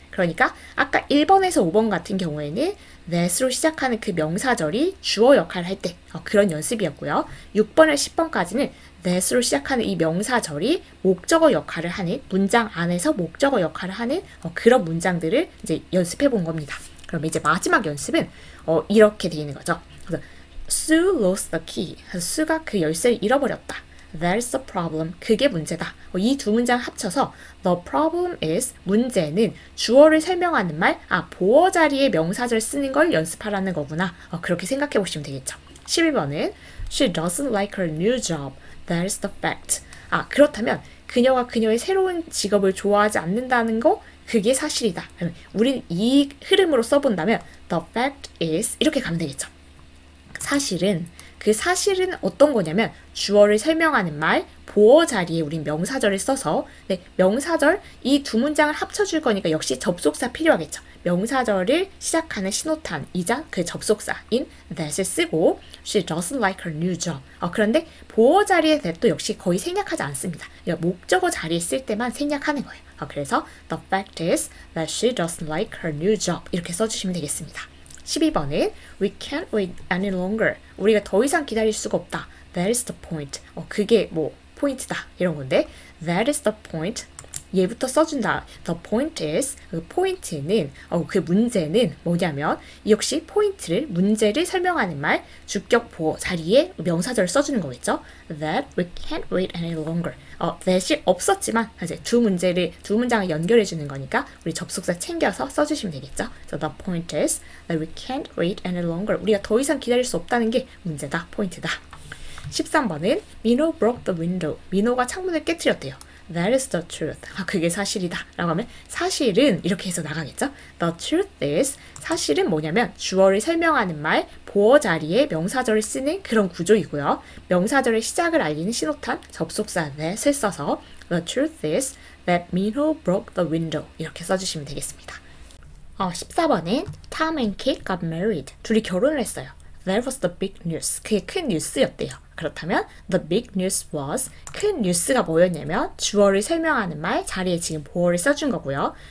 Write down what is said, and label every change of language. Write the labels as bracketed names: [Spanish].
[Korean] 그러니까 아까 1번에서 5번 같은 경우에는 that으로 시작하는 그 명사절이 주어 역할을 할 때 그런 연습이었고요. 6번에서 10번까지는 that으로 시작하는 이 명사절이 목적어 역할을 하는 문장 안에서 목적어 역할을 하는 그런 문장들을 이제 연습해 본 겁니다. 그럼 이제 마지막 연습은 이렇게 되어 있는 거죠. [English] 그래서 Sue lost the key. [Korean] 수가 그 열쇠를 잃어버렸다. [English] That's the problem. [Korean] 그게 문제다. 이 두 문장 합쳐서 [English] The problem is [Korean] 문제는 주어를 설명하는 말 보어 자리에 명사절 쓰는 걸 연습하라는 거구나. 그렇게 생각해 보시면 되겠죠. [English] 11번은 She doesn't like her new job. That's the fact. [Korean] 그렇다면 그녀가 그녀의 새로운 직업을 좋아하지 않는다는 거 그게 사실이다. 우리는 이 흐름으로 써본다면 [English] The fact is [Korean] 이렇게 가면 되겠죠. 사실은 그 사실은 어떤 거냐면 주어를 설명하는 말 보어 자리에 우린 명사절을 써서 명사절 이 두 문장을 합쳐줄 거니까 역시 접속사 필요하겠죠. 명사절을 시작하는 신호탄이자 그 접속사인 that을 쓰고 [English] She doesn't like her new job. [Korean] 그런데 보어 자리에 that도 역시 거의 생략하지 않습니다. 목적어 자리에 쓸 때만 생략하는 거예요. [English] 그래서 The fact is that she doesn't like her new job [Korean] 이렇게 써주시면 되겠습니다. [English] 12번은 We can't wait any longer. [Korean] 우리가 더 이상 기다릴 수가 없다. [English] That is the point. [Korean] 그게 뭐 포인트다 이런 건데 That is the point. 얘부터 써준다. [English] The point is [Korean] 그 포인트는 그 문제는 뭐냐면 역시 포인트를 문제를 설명하는 말 주격 보어 자리에 명사절을 써주는 거겠죠. [English] That we can't wait any longer. [Korean] that이 없었지만 이제 두 문장을 연결해 주는 거니까 우리 접속사 챙겨서 써주시면 되겠죠. [English] So the point is that we can't wait any longer. [Korean] 우리가 더 이상 기다릴 수 없다는 게 문제다, 포인트다. 13번은 [English] Mino broke the window. [Korean] 민호가 창문을 깨트렸대요. [English] That is the truth. [Korean] 그게 사실이다. 라고 하면 사실은 이렇게 해서 나가겠죠. [English] The truth is [Korean] 사실은 뭐냐면 주어를 설명하는 말 보어 자리에 명사절을 쓰는 그런 구조이고요. 명사절의 시작을 알리는 신호탄 접속사 that을 써서 [English] The truth is that Minho broke the window [Korean] 이렇게 써주시면 되겠습니다. [English] 14번은 Tom and Kate got married. [Korean] 둘이 결혼을 했어요. [English] That was the big news. [Korean] 그게 큰 뉴스였대요. 그렇다면 [English] the big news was [Korean] 큰 뉴스가 뭐였냐면 주어를 설명하는 말 자리에 지금 보어를 써준 거고요.